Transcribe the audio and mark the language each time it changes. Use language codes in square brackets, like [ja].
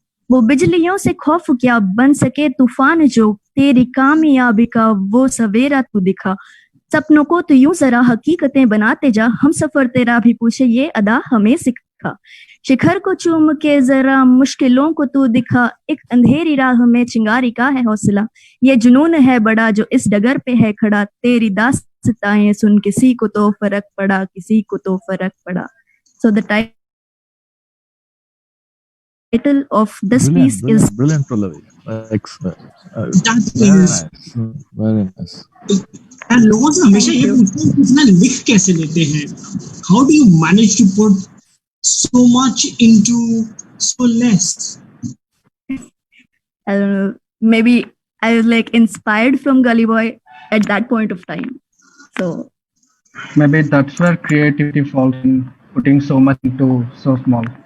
[hi] वो बिजलियों से खौफ क्या बन सके तूफान जो तेरी कामयाबी का वो सवेरा तू दिखा, सपनों को तो यूं जरा हकीकतें बनाते जा, हम सफर तेरा भी पूछे ये अदा हमें सिखा, शिखर को चूम के जरा मुश्किलों को तू दिखा, एक अंधेरी राह में चिंगारी का है हौसला, ये जुनून है बड़ा जो इस डगर पे है खड़ा, तेरी दास्ताएं सुन किसी को तो फर्क पड़ा, किसी को तो फर्क पड़ा. [en] So the title of this piece is brilliant, Pallavi. That Very is, nice. Very nice. [hi] and लोगों से हमेशा ये पूछते हैं कि इतना लिख कैसे लेते हैं? [en] How do you manage to put so much into so less? I don't know, maybe I was like inspired from Gully Boy at that point of time. So Maybe that's where creativity falls in, putting so much into so small.